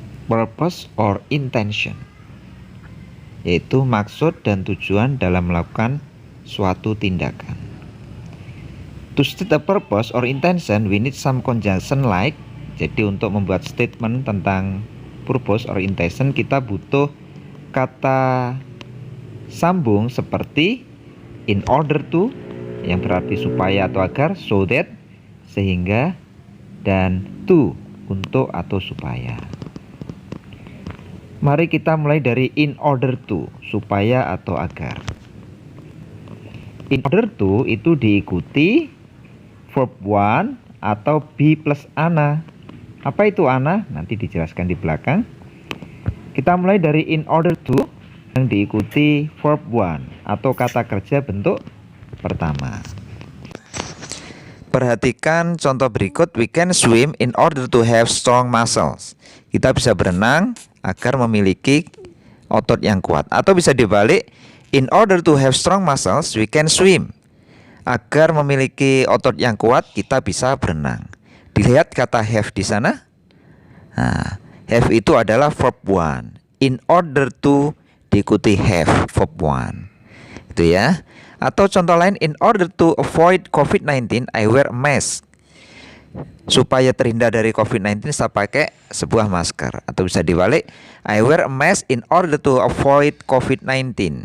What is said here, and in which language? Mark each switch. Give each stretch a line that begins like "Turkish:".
English: Purpose or intention,
Indonesian: yaitu maksud dan tujuan dalam melakukan suatu tindakan.
English: To state a purpose or intention, we need some conjunction like.
Indonesian: Jadi untuk membuat statement tentang purpose or intention, kita butuh kata sambung seperti in order to, yang berarti supaya atau agar, so that, sehingga, dan to, untuk atau supaya. Mari kita mulai dari in order to, supaya atau agar. In order to itu diikuti verb one atau be plus ana. Apa itu ana? Nanti dijelaskan di belakang. Kita mulai dari in order to yang diikuti verb one atau kata kerja bentuk pertama. Perhatikan contoh berikut.
English: We can swim in order to have strong muscles.
Indonesian: Kita bisa berenang agar memiliki otot yang kuat. Atau bisa dibalik,
English: in order to have strong muscles, we can swim.
Indonesian: Agar memiliki otot yang kuat, kita bisa berenang. Dilihat kata have di sana. Nah, have itu adalah verb one.
English: In order to
Indonesian: diikuti
English: have, verb one.
Indonesian: Itu ya. Atau contoh lain,
English: in order to avoid COVID-19, I wear a mask.
Indonesian: Supaya terhindar dari COVID-19, saya pakai sebuah masker. Atau bisa dibalik,
English: I wear a mask in order to avoid COVID-19.